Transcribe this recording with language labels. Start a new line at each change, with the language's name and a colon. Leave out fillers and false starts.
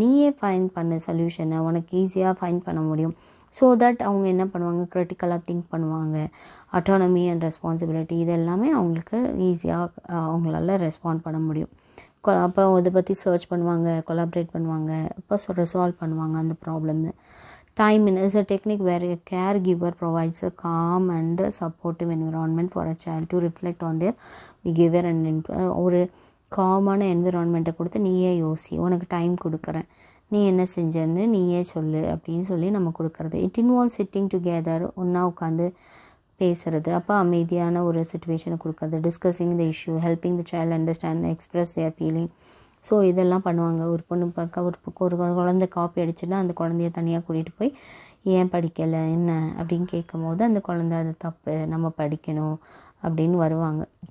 Tamil: நீயே ஃபைண்ட் பண்ண சொல்யூஷனை, உனக்கு ஈஸியாக ஃபைண்ட் பண்ண முடியும். ஸோ தட் அவங்க என்ன பண்ணுவாங்க, க்ரிட்டிக்கலாக திங்க் பண்ணுவாங்க. அட்டானமி அண்ட் ரெஸ்பான்சிபிலிட்டி இது எல்லாமே அவங்களுக்கு ஈஸியாக அவங்களால ரெஸ்பாண்ட் பண்ண முடியும். அப்போ அதை பற்றி சர்ச் பண்ணுவாங்க, கொலாபரேட் பண்ணுவாங்க, அப்போ ரிசால்வ் பண்ணுவாங்க அந்த ப்ராப்ளம்னு.
English: Time is a technique where a caregiver provides a calm and supportive environment for a child to reflect on their behavior and
Tamil: ஒரு காமான என்விரான்மெண்ட்டை கொடுத்து நீயே யோசி, உனக்கு டைம் கொடுக்குறேன், நீ என்ன செஞ்சேன்னு நீயே சொல்லு அப்படின்னு சொல்லி நம்ம கொடுக்குறது.
English: it involve sitting together,
Tamil: ஒன்றா உட்காந்து பேசுகிறது, அப்போ அமைதியான ஒரு சுச்சுவேஷனை கொடுக்குறது.
English: Discussing the issue, helping the child understand express their feeling.
Tamil: So இதெல்லாம் பண்ணுவாங்க. ஒரு பொண்ணு ஒரு குழந்தை காப்பி அடிச்சுன்னா அந்த குழந்தைய தனியாக கூட்டிகிட்டு போய் ஏன் படிக்கலை என்ன அப்படின்னு கேட்கும் போது அந்த குழந்தை அது தப்பு, நம்ம படிக்கணும் அப்படின்னு வருவாங்க.